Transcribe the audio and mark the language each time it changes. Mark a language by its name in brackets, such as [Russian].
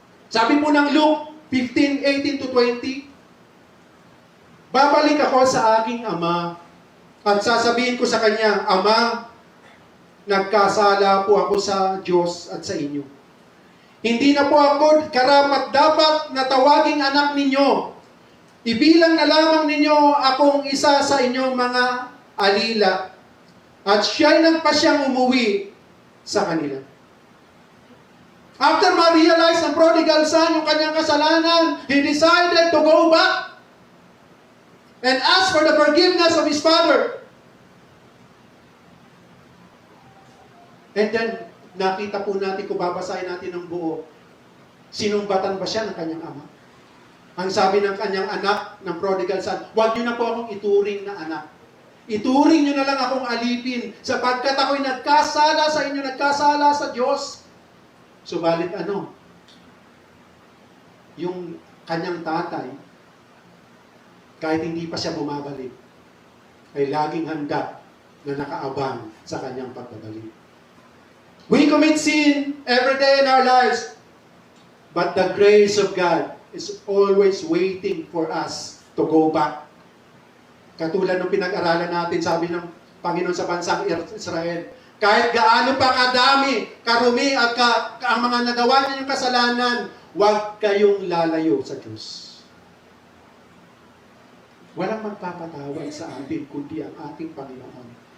[Filipino] Sabi po ng Luke 15:18-20, babalik ako sa aking ama at sasabihin ko sa kanya, Ama, nagkasala po ako sa Diyos at sa inyo. Hindi na po ako karapat dapat na tawaging anak ninyo. Ibilang na lamang ninyo akong isa sa inyong mga alila. At siya'y nagpasyang umuwi sa kanila. [English] After ma-realize [Filipino] ng prodigal son yung kanyang kasalanan, [English] he decided to go back and ask for the forgiveness of his father. And then, [Filipino] nakita po natin, kung babasahin natin ng buo, sinumbatan ba siya ng kanyang ama? Ang sabi ng kanyang anak, ng prodigal son, huwag niyo na po akong ituring na anak. Ituring niyo na lang akong alipin, sapagkat ako'y nagkasala sa inyo, nagkasala sa Diyos. Subalit yung kanyang tatay, kahit hindi pa siya bumabalik, ay laging handa na nakaabang sa kanyang pagbabalik. [English] We commit sin every day in our lives, but the grace of God is always waiting for us to go back. [Filipino] Katulad ng pinag-aralan natin, sabi ng Panginoon sa bansang Israel, kahit gaano pa kadami, karumi at ang mga nagawa ninyong kasalanan, huwag kayong lalayo sa Diyos. Walang magpapatawad sa atin kundi ang ating Panginoon.